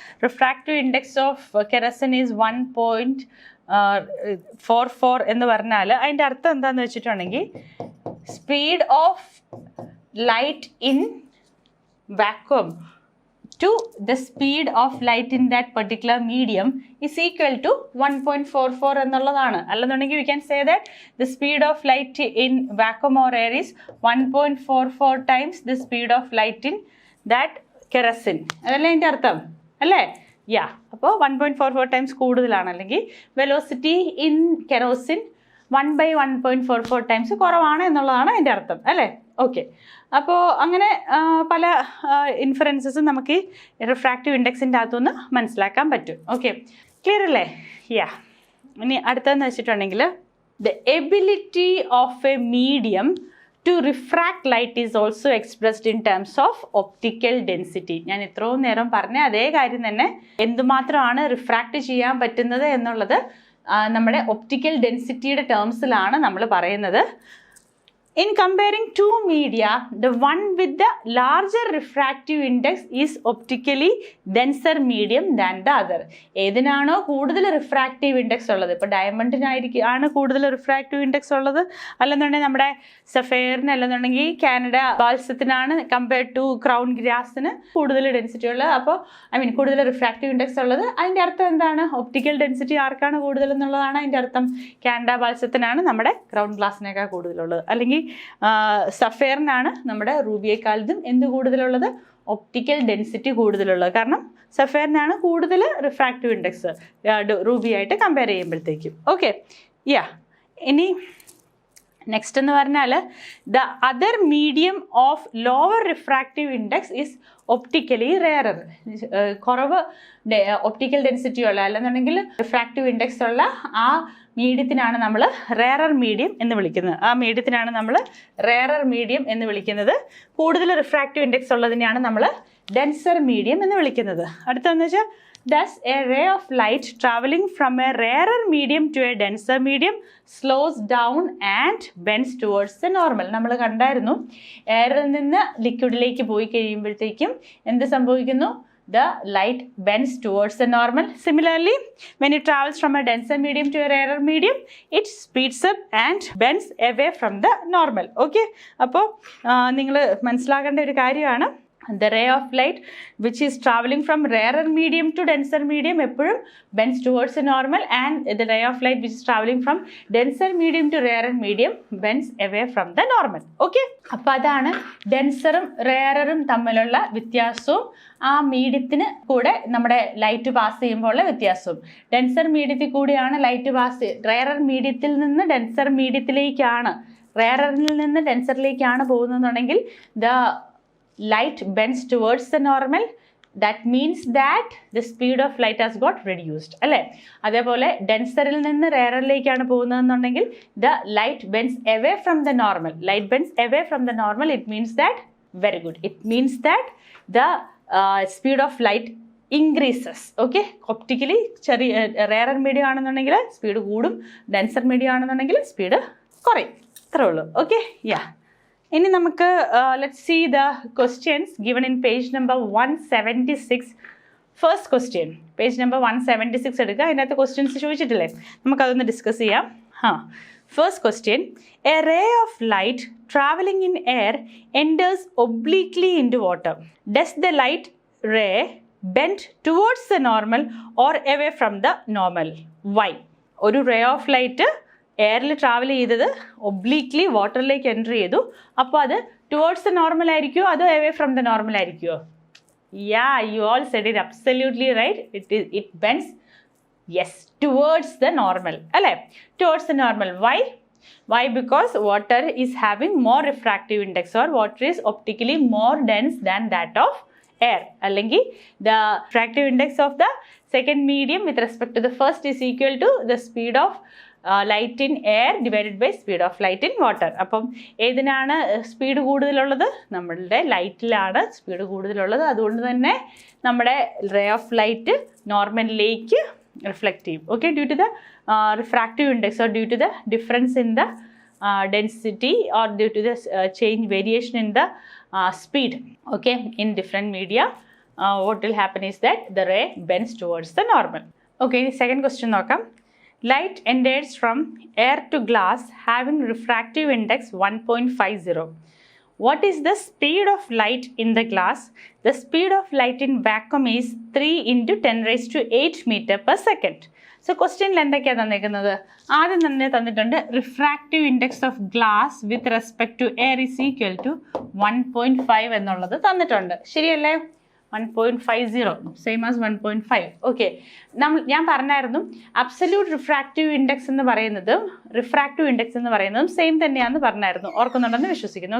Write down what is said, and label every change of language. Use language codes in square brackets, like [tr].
[en] refractive index of kerosene is 1.44 [ml] എന്ന് പറഞ്ഞാൽ അതിൻ്റെ അർത്ഥം എന്താണെന്ന് വെച്ചിട്ടുണ്ടെങ്കിൽ [en] speed of light in vacuum to the speed of light in that particular medium is equal to 1.44 [ml] എന്നുള്ളതാണ്. അല്ലെന്നുണ്ടെങ്കിൽ [en] we can say that the speed of light in vacuum or air is 1.44 times the speed of light in that kerosene. [ml] അതല്ലേ അതിൻ്റെ അർത്ഥം അല്ലേ? അപ്പോൾ 1.44 times കൂടുതലാണ്, അല്ലെങ്കിൽ [en] velocity in kerosene [ml] 1/1.44 times കുറവാണ് എന്നുള്ളതാണ് അതിൻ്റെ അർത്ഥം അല്ലേ? ഓക്കെ, അപ്പോൾ അങ്ങനെ പല ഇൻഫറൻസസും നമുക്ക് ഈ റിഫ്രാക്റ്റീവ് ഇൻഡെക്സിൻ്റെ അകത്തുനിന്ന് മനസ്സിലാക്കാൻ പറ്റും. [en] okay, clear [ml] അല്ലേ? ഇനി അടുത്തതെന്ന് വെച്ചിട്ടുണ്ടെങ്കിൽ [en] The ability of a medium to refract light is also expressed in terms of optical density. [ml] ഞാൻ ഇത്രയും നേരം പറഞ്ഞ അതേ കാര്യം തന്നെ, എന്തുമാത്രമാണ് റിഫ്രാക്ട് ചെയ്യാൻ പറ്റുന്നത് എന്നുള്ളത് നമ്മുടെ ഒപ്റ്റിക്കൽ ഡെൻസിറ്റിയുടെ ടേംസിലാണ് നമ്മൾ പറയുന്നത്. [en] In comparing two media, the one with the larger refractive index is optically denser medium than the other. [ml] ഏതിനാണോ കൂടുതൽ റിഫ്രാക്റ്റീവ് ഇൻഡെക്സ് ഉള്ളത്, ഇപ്പോൾ ഡയമണ്ടിനാണ് കൂടുതൽ റിഫ്രാക്റ്റീവ് ഇൻഡെക്സ് ഉള്ളത്, അല്ലെന്നുണ്ടെങ്കിൽ നമ്മുടെ സഫയറിന്, അല്ലെന്നുണ്ടെങ്കിൽ കാനഡ ബാൽസത്തിനാണ് കമ്പയർഡ് ടു ക്രൗൺ ഗ്രാസിന് കൂടുതൽ ഡെൻസിറ്റി ഉള്ളത്, അപ്പോൾ കൂടുതൽ റിഫ്രാക്റ്റീവ് ഇൻഡെക്സ് ഉള്ളത്. അതിൻ്റെ അർത്ഥം എന്താണ്? ഒപ്റ്റിക്കൽ ഡെൻസിറ്റി ആർക്കാണ് കൂടുതൽ എന്നുള്ളതാണ് അതിൻ്റെ അർത്ഥം. കാനഡ ബാൽസത്തിനാണ് നമ്മുടെ ക്രൗൺ ഗ്ലാസിനേക്കാൾ കൂടുതലുള്ളത്, അല്ലെങ്കിൽ സഫയറിനാണ് നമ്മുടെ റൂബിയേക്കാളും എന്ത് കൂടുതലുള്ളത്? ഒപ്റ്റിക്കൽ ഡെൻസിറ്റി കൂടുതലുള്ളത്. കാരണം സഫയറിനാണ് കൂടുതൽ റിഫ്രാക്റ്റീവ് ഇൻഡെക്സ് റൂബിയായിട്ട് കമ്പയർ ചെയ്യുമ്പോഴത്തേക്കും. ഓക്കെ, ഇനി [en] next [ml] എന്ന് പറഞ്ഞാൽ [en] The other medium of lower refractive index is optically rarer. [ml] കുറവ് ഒപ്റ്റിക്കൽ ഡെൻസിറ്റി ഉള്ള അല്ലെന്നുണ്ടെങ്കിൽ റിഫ്രാക്റ്റീവ് ഇൻഡെക്സ് ഉള്ള ആ മീഡിയത്തിനാണ് നമ്മൾ റെയറർ മീഡിയം എന്ന് വിളിക്കുന്നത്. ആ മീഡിയത്തിനാണ് നമ്മൾ റെയറർ മീഡിയം എന്ന് വിളിക്കുന്നത്. കൂടുതൽ റിഫ്രാക്റ്റീവ് ഇൻഡെക്സ് ഉള്ളതിനെയാണ് നമ്മൾ ഡെൻസർ മീഡിയം എന്ന് വിളിക്കുന്നത്. അടുത്തതെന്ന് വെച്ചാൽ [en] thus a ray of light traveling from a rarer medium to a denser medium slows down and bends towards the normal. [ml] നമ്മൾ കണ്ടായിരുന്നു എയറിൽ നിന്ന് ലിക്വിഡിലേക്ക് പോയി കഴിയുമ്പോഴത്തേക്കും എന്ത് സംഭവിക്കുന്നു? [en] The light bends towards the normal. Similarly, when it travels from a denser medium to a rarer medium, it speeds up and bends away from the normal. Okay, [ml] അപ്പോൾ നിങ്ങൾ മനസ്സിലാക്കേണ്ട ഒരു കാര്യമാണ്, [en] the ray of light which is traveling from rarer medium to denser medium [ml] എപ്പോഴും [en] bends towards the normal, and the ray of light which is traveling from denser medium to rarer medium bends away from the normal. [ml] Okay, അപ്പോൾ അതാണ് ഡെൻസറും റെയറും തമ്മിലുള്ള വ്യത്യാസവും ആ മീഡിയത്തിന് കൂടെ നമ്മുടെ light pass ചെയ്യുമ്പോൾ ഉള്ള വ്യത്യാസവും. ഡെൻസർ മീഡിയത്തിൽ കൂടിയാണ് ലൈറ്റ് പാസ്, റെയറർ മീഡിയത്തിൽ നിന്ന് ഡെൻസർ മീഡിയത്തിലേക്കാണ്, റെയറിൽ നിന്ന് ഡെൻസറിലേക്കാണ് പോകുന്നതെന്നുണ്ടെങ്കിൽ [en] the light bends towards the normal. That means that the speed of light has got reduced. [ml] അല്ലേ? അതേപോലെ ഡെൻസറിൽ നിന്ന് റെയറിലേക്കാണ് പോകുന്നതെന്നുണ്ടെങ്കിൽ [en] the light bends away from the normal. Light bends away from the normal. It means that, very good, it means that the speed of light increases. [ml] Okay, optically ചെറിയ rarer medium ആണെന്നുണ്ടെങ്കിൽ speed കൂടും, denser medium ആണെന്നുണ്ടെങ്കിൽ speed കുറയും. അത്രേ ഉള്ളൂ. Okay, യാ. ഇനി നമുക്ക് [en] Let's see the questions given in page number 176. [ml] First question page number 176 എടുക്കുക. അതിനകത്ത് ക്വസ്റ്റ്യൻസ് ചോദിച്ചിട്ടില്ലേ, നമുക്കതൊന്ന് ഡിസ്കസ് ചെയ്യാം. [en] First question, a ray of light travelling in air enters obliquely into water. Does the light ray bend towards the normal or away from the normal? Why? [ml] ഒരു ray of light എയറിൽ travel ചെയ്തത് ഒബ്ലീക്ലി വാട്ടറിലേക്ക് enter ചെയ്തു, അപ്പോൾ അത് towards the normal ആയിരിക്കുമോ അതോ away from the normal ആയിരിക്കുമോ? [en] Yeah, you all said it absolutely right. It bends, yes, towards the normal [ml] അല്ലേ? [en] Towards the normal. Why? Because water is having more refractive index, or water is optically more dense than that of air. [ml] അല്ലെങ്കിൽ [en] the refractive index of the second medium with respect to the first is equal to the speed of light in air divided by speed of light in water. [ml] അപ്പം ഏതിനാണ് speed കൂടുതലുള്ളത്? നമ്മളുടെ ലൈറ്റിലാണ് speed കൂടുതലുള്ളത്. അതുകൊണ്ട് തന്നെ നമ്മുടെ ray of light നോർമലിലേക്ക് reflect ചെയ്യും. [en] Okay, due to the refractive index or due to the difference in the density or due to the change variation in the speed, okay, in different media, what will happen is that the ray bends towards the normal. Okay, second question [ml] നോക്കാം. [en] Light enters from air to glass having refractive index 1.50. What is the speed of light in the glass? The speed of light in vacuum is 3 into 10 raised to 8 meter per second. [ml] So ക്വസ്റ്റ്യനിൽ എന്തൊക്കെയാണ് തന്നിരിക്കുന്നത്? ആദ്യം തന്നെ തന്നിട്ടുണ്ട് [en] refractive index of glass with respect to air is equal to 1.5 [ml] എന്നുള്ളത് തന്നിട്ടുണ്ട്. ശരിയല്ലേ? 1.50 same as 1.5. Okay, ഞാൻ പറഞ്ഞായിരുന്നു അബ്സല്യൂട്ട് റിഫ്രാക്റ്റീവ് ഇൻഡെക്സ് എന്ന് പറയുന്നതും റിഫ്രാക്റ്റീവ് ഇൻഡെക്സ് എന്ന് പറയുന്നതും സെയിം തന്നെയാണെന്ന് പറഞ്ഞായിരുന്നു. ഓർക്കുന്നുണ്ടെന്ന് വിശ്വസിക്കുന്നു.